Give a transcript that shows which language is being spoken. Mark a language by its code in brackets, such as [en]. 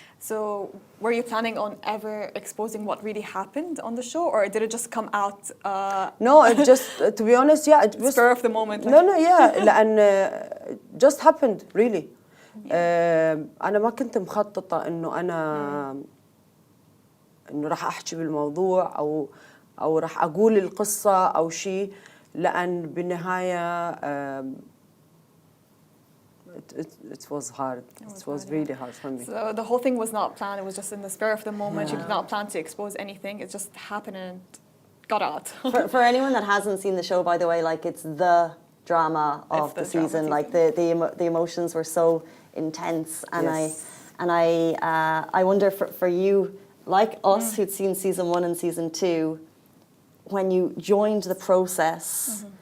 [en] So were you planning on ever exposing what really happened on the show, or did it just come out? No, it just, to be honest, yeah. It was, spur of the moment. No, yeah. [ar] لأن [en] it just happened, really. [ar] أنا ما كنت مخططة إنه راح أحكي بالموضوع أو راح أقول القصة أو شيء، لأن بالنهاية [en] it was hard. It was really hard for me. So the whole thing was not planned. It was just in the spur of the moment. You did not plan to expose anything. It just happened and got out. For anyone that hasn't seen the show, by the way, like it's the drama of the season. Like the emotions were so intense, and I wonder for you, like us who'd seen season 1 and season 2, when you joined the process.